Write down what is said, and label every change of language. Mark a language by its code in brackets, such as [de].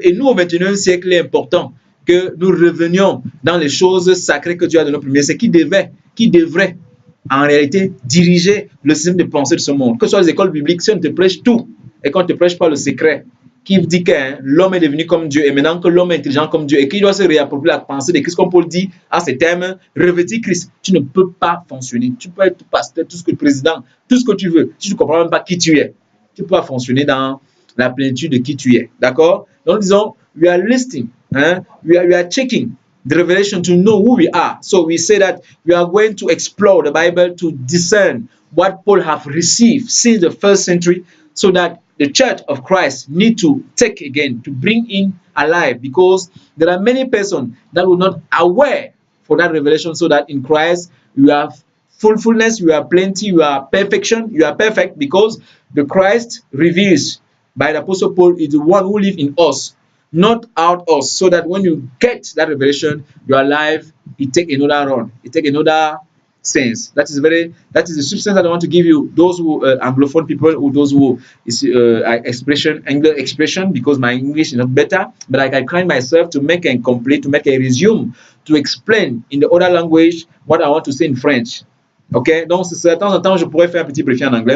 [fr] Et nous, au 21e siècle, il est important que nous revenions dans les choses sacrées que Dieu a données au 1er siècle, qui devrait en réalité diriger le système de pensée de ce monde. Que ce soit les écoles bibliques, si on te prêche tout, et qu'on ne te prêche pas le secret, qui dit que l'homme est devenu comme Dieu, et maintenant que l'homme est intelligent comme Dieu, et qu'il doit se réapproprier la pensée de Christ, comme Paul dit à ces termes, revêtir Christ, tu ne peux pas fonctionner. Tu peux être pasteur, tout ce que président, tout ce que tu veux. Si tu ne comprends même pas qui tu es, tu peux pas fonctionner dans la plénitude de qui tu es. D'accord? Donc, disons, [en] we are listening, we are checking the revelation to know who we are. So we say that we are going to explore the Bible to discern what Paul have received since the first century, so that the church of Christ need to take again, to bring in alive, because there are many persons that were not aware for that revelation, so that in Christ you have fullness, you have plenty, you are perfection, you are perfect, because the Christ reveals by the Apostle Paul is the one who lives in us, not out us, so that when you get that revelation, your life, it take another run, it take another sense. That is the substance that I want to give you. Those who Anglophone people, or those who is English expression, because my English is not better, but I can train myself to make a complete, to make a resume, to explain in the other language what I want to say in French. [fr] Ok, donc de temps en temps, je pourrais faire un petit briefing en anglais.